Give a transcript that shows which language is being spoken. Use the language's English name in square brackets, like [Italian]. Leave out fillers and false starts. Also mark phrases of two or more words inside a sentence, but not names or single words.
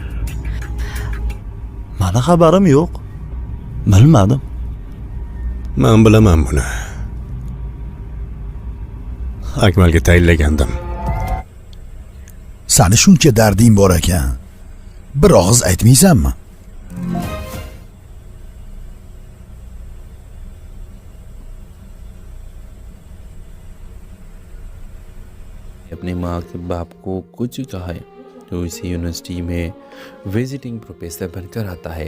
[Uzbek] Mana xabarim yo'q. Bilmadim. Men bilaman buni. Akmalga tayinlagandim. Sani shuncha darding bor ekan. Bir og'iz aytmaysanmi? [Hindi] अपनी माँ के बाप को कुछ कहा है तो इसी यूनिवर्सिटी में [English] visiting professor [Hindi] बनकर आता है।